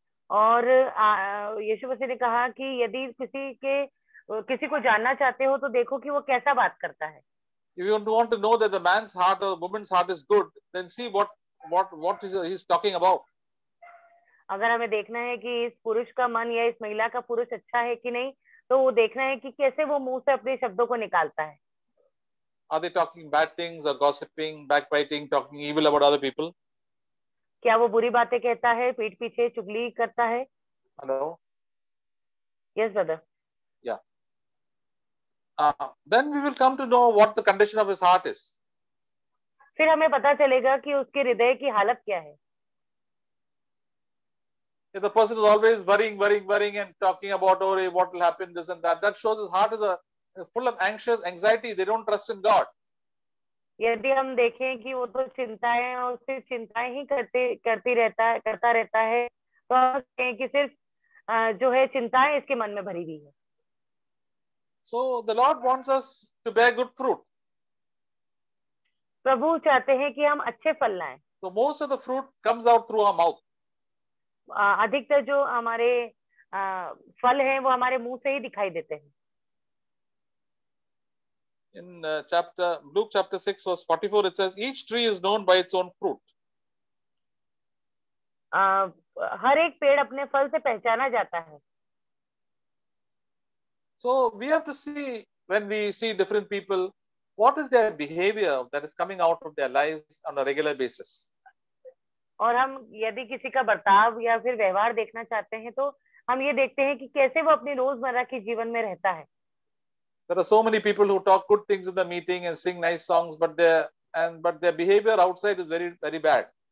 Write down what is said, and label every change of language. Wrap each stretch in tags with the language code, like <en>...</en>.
<hi>और यीशु मसीह ने कहा कि यदि किसी को जानना चाहते हो तो देखो कि वो कैसा बात करता है.</hi> <en>If you want to know that the man's heart or the woman's heart is good, then see what he's talking about.</en> <hi>अगर हमें देखना है कि इस पुरुष का मन या इस महिला का पुरुष अच्छा है कि नहीं, तो वो देखना है कि कैसे वो मुंह से अपने शब्दों को निकालता है.</hi> <en>Are they talking bad things or gossiping, backbiting, talking evil about other people?</en> <hi>क्या वो बुरी बातें कहता है, पीठ पीछे चुगली करता है?</hi> <en>Hello? Yes, brother. Yeah. Then we will come to know what the condition of his heart is.</en> <hi>फिर हमें पता चलेगा कि उसके हृदय की हालत क्या है.</hi> <en>If the person is always worrying and talking about, oh, what will happen, this and that shows his heart is full of anxiety. They don't trust in God.</en> <hi>यदि हम देखें कि वो तो चिंताएं और सिर्फ चिंताएं ही करता रहता है, तो हम कहें कि सिर्फ जो है चिंताएं इसके मन में भरी हुई है.</hi> <en>So the Lord wants us to bear good fruit.</en> <hi>प्रभु चाहते हैं कि हम अच्छे फल लाएं.</hi> <en>So most of the fruit comes out through our mouth.</en> <hi>अधिकतर जो हमारे फल हैं वो हमारे मुंह से ही दिखाई देते हैं.</hi> <en>In Luke chapter 6 verse 44, it says, each tree is known by its own fruit.</en> <hi>हर एक पेड़ अपने फल से पहचाना जाता है.</hi> <en>So we have to see, when we see different people, what is their behavior that is coming out of their lives on a regular basis.</en> <hi>और हम यदि किसी का बर्ताव या फिर व्यवहार देखना चाहते हैं तो हम ये देखते हैं कि कैसे वो अपने रोजमर्रा के जीवन में रहता है.</hi> <en>There are so many people who talk good things in the meeting and sing nice songs, but their behavior outside is very, very bad.</en>